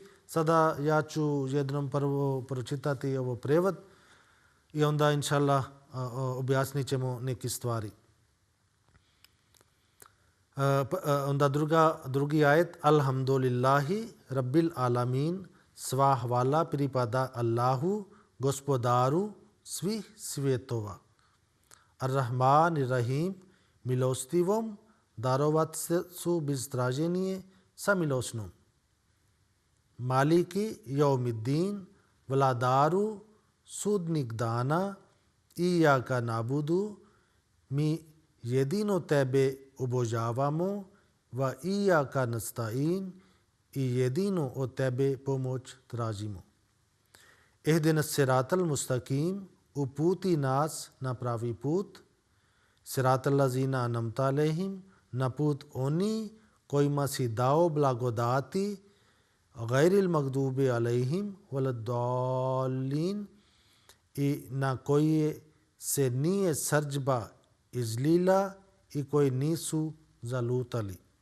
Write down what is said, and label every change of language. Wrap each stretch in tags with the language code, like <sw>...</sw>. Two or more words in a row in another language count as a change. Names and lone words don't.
<bs>Sada ja ću jednom prvo pročitati ovo prevod i onda inšallah objasnit ćemo neke stvari. Onda drugi ajet</bs> <ar>الحمد لله رب العالمين,</ar> <bs>sva hvala pripada Allahu, gospodaru svih svjetova.</bs> <ar>الرحمن الرحيم,</ar> <bs>milostivom, darovatcu bez traženje sa milosnom.</bs> <ar>مالك يوم الدين,</ar> <bs>vladaru sudnik dana,</bs> <ar>إياك نعبد,</ar> <bs>mi jedino tebe obožavamo,</bs> <ar>وإياك نستعين,</ar> <bs>i jedino od tebe pomoć tražimo.</bs> <ar>اهدنا الصراط المستقيم,</ar> <bs>uputi nas na pravi put,</bs> <ar>صراط الذين أنعمت عليهم,</ar> <bs>na put oni kojima si dao blagodati,</bs> <ar>غير المغضوب عليهم ولا الضالين,</ar> <bs>i na koje se nije srdžba izlila i koji nisu zalutali.</bs>